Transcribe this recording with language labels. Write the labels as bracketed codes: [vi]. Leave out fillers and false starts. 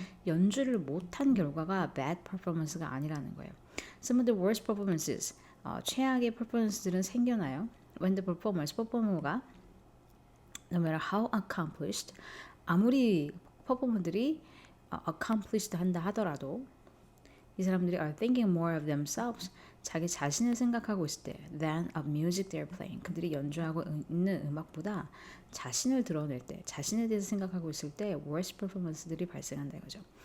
[ko] 연주를 못한 결과가 bad performance가 아니라는 거예요. [en] Some of the worst performances, [ko] 최악의 performance들은 생겨나요. [en] When the [ko] 퍼포머가 [en] no matter how accomplished, [ko] 아무리 퍼포머들이 accomplished 한다 하더라도 이 사람들이 [en] are thinking more of themselves, [ko] 자기 자신을 생각하고 있을 때 [en] than of music they're playing, [ko] 그들이 연주하고 있는 음악보다 자신을 드러낼 때, 자신에 대해서 생각하고 있을 때 worst performance들이 발생한다 이거죠.